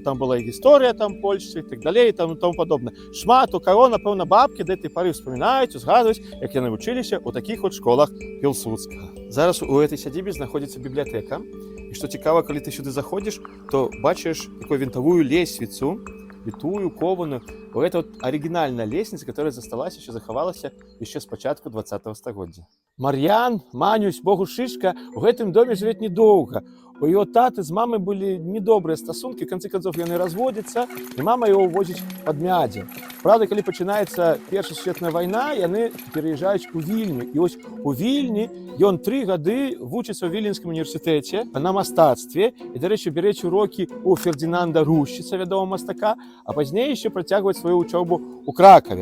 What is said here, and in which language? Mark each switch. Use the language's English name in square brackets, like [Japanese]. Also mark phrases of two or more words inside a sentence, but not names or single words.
[Belarusian] Там была і гісторыя там польшчы і так далей, і тому падобна. Шмат у каго, напэўна, бабкі да гэтай пары ўспамінаюць, узгадваюць, як яны вучыліся ў такіх от школах Пілсудскага. Зараз у гэтай сядзібе знаходзіцца бібліятэка. І што цікава, калі ты сюды заходзіш, то бачыш такую вінтавую лесвіцу, вітую, кованую. [Russian] Это вот оригинальная лестница, которая засталась, еще захавалась еще с [Belarusian] початку 20-го стагоддзя. [Russian] Мар'ян, Манюсь, Богуш Шышка в этом доме живет недолго. У его таты с мамой были недобрые стосунки, в конце концов яны разводятся, и мама его увозит под Мядзі. Правда, [Belarusian] калі пачынаецца Першая сусветная вайна, яны пераязджаюць у Вільню. І ось у Вільні ён 3 гады вучыцца ў Віленскім універсітэце на мастацтве. І, дарэчы, бярэць урокі у Фердинанда Рушчыца, вядомага мастака, а пазней яшчэ працягваць сваю вучобу ў Кракаве.